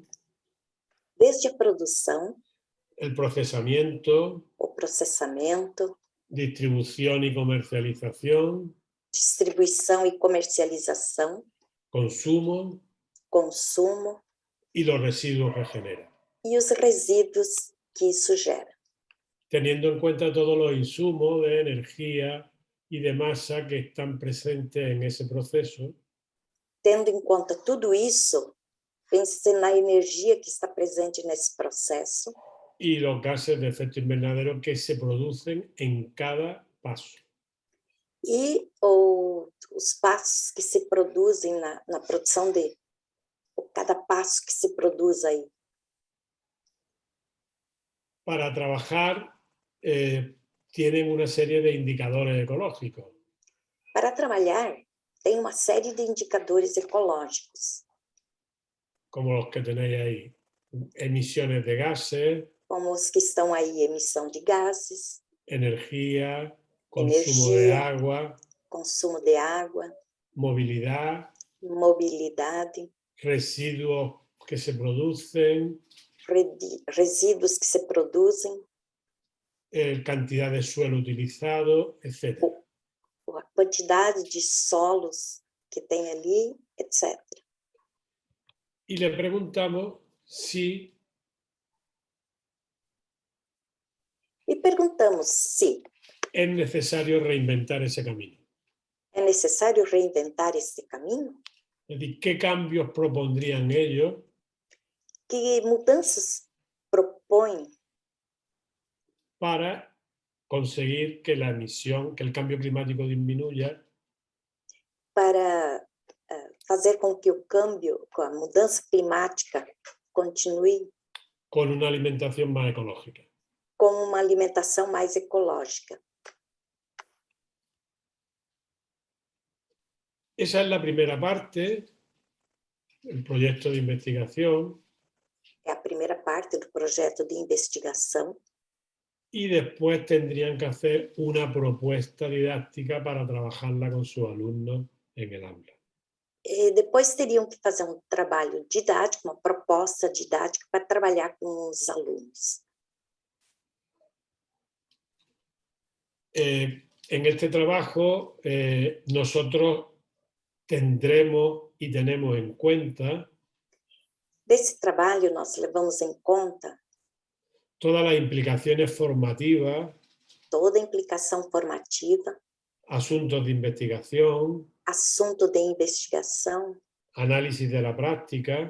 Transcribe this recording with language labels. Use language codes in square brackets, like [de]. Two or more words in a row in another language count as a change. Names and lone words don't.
[pt] Desde a produção, [es] el procesamiento, [pt] o processamento, [es] distribución y comercialización, [pt] distribuição e comercialização, [es] consumo [pt] consumo [es] y los residuos que genera. [pt] e os resíduos que isso gera. [es] Teniendo en cuenta todos los insumos de energía y de masa que están presentes en ese proceso. [pt] Tendo em conta tudo isso, pense na energia que está presente nesse processo [es] Y los gases de efecto invernadero que se producen en cada paso. [pt] e os passos que se produzem na produção de cada passo que se produz aí. [es] Para trabajar tienen una serie de indicadores ecológicos. [pt] Para trabalhar, tem uma série de indicadores ecológicos, [es] Como los que tenéis ahí. Emisiones de gases, [pt] como os que estão aí, emissão de gases, [es] energía, consumo de agua, [pt] consumo de água, [es] movilidad, [pt] mobilidade, [es] residuos que se producen, [pt] resíduos que se produzem, [es] cantidad de suelo utilizado, etc. [pt] a quantidade de solos que tem ali, etc. [es] Y le preguntamos si [pt] E perguntamos se [es] es necesario reinventar ese camino. [pt] é necessário reinventar esse caminho, [es] Es decir, ¿qué cambios propondrían ellos [pt] que mudanças propõem [es] para conseguir que la emisión, que el cambio climático disminuya [pt] para fazer com que o câmbio, com a mudança climática, continue [es] con una alimentación más ecológica? [pt] com uma alimentação mais ecológica? [es] Esa es la primera parte, el proyecto de investigación, [pt] É a primeira parte do projeto de investigação. [es] y después tendrían que hacer una propuesta didáctica para trabajarla con sus alumnos en el aula. [pt] E depois teriam que fazer um trabalho didático, uma proposta didática para trabalhar com os alunos. [es] En este trabajo nosotros tendremos y tenemos en cuenta [pt] Desse trabalho, nós levamos em conta [es] todas las implicaciones formativas, [pt] toda a implicação formativa, [es] asuntos de investigación, [pt] assunto de investigação, [es] análisis de la práctica,